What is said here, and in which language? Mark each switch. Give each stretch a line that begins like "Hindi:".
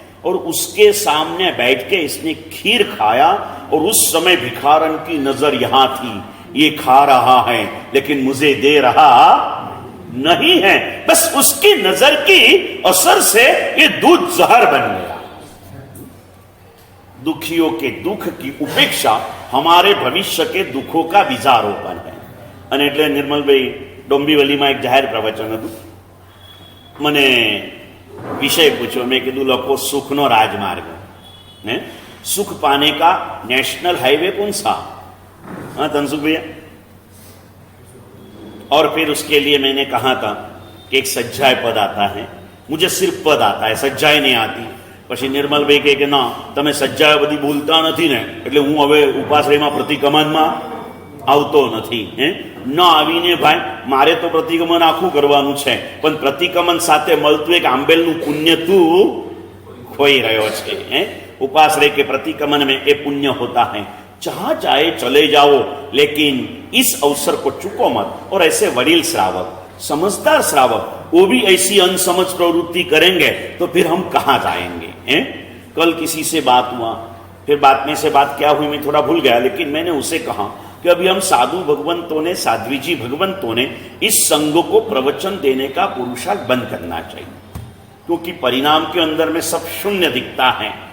Hindi: और उसके सामने बैठ के इसने खीर खाया और उस समय भिखारन की नजर यहां थी, ये खा रहा है लेकिन मुझे दे रहा नहीं है। बस उसकी नजर की असर से ये दूध जहर बन गया। दुखियों के दुख की उपेक्षा हमारे भविष्य के दुखों का बीजारोपण है।
Gujarati: અને એટલે નિર્મલભાઈ ડોંબીવલીમાં એક જાહેર પ્રવચન હતું, મને વિષય પૂછ્યો, મેં કીધું લખો સુખનો રાજમાર્ગ, ને
Hindi: सुख पाने का नेशनल हाईवे कौन सा? हाँ तनसुख भैया। और फिर उसके लिए मैंने कहा था कि एक सज्जाय पद आता है, मुझे सिर्फ पद आता है, सज्जाय नहीं आती।
Gujarati: પછી નિર્મલભાઈ કહે કે ના તમે સજ્જાય બધી બોલતા નથી ને, એટલે હું હવે ઉપાશ્રયમાં પ્રતિક્રમણમાં આવતો નથી। ન આવીને ભાઈ મારે તો પ્રતિક્રમણ આખું કરવાનું છે, પણ પ્રતિક્રમણ સાથે મળતું એક આંબેલનું પુણ્ય તું खोई रहो छे।
Hindi: उपाश्रय के प्रतिक्रमण में ये पुण्य होता है, जहां जाए चले जाओ, लेकिन इस अवसर को चूको मत। और ऐसे वडील श्रावक, समझदार श्रावक, वो भी ऐसी अनसमझ प्रवृत्ति करेंगे तो फिर हम कहां जाएंगे? कल किसी से बात हुआ, फिर बात में से बात क्या हुई मैं थोड़ा भूल गया, लेकिन मैंने उसे कहा कि अभी हम साधु भगवंतों ने, साध्वी जी भगवंतों ने इस संघ को प्रवचन देने का पुरुषार्थ बंद करना चाहिए, क्योंकि परिणाम के अंदर में सब शून्य दिखता है।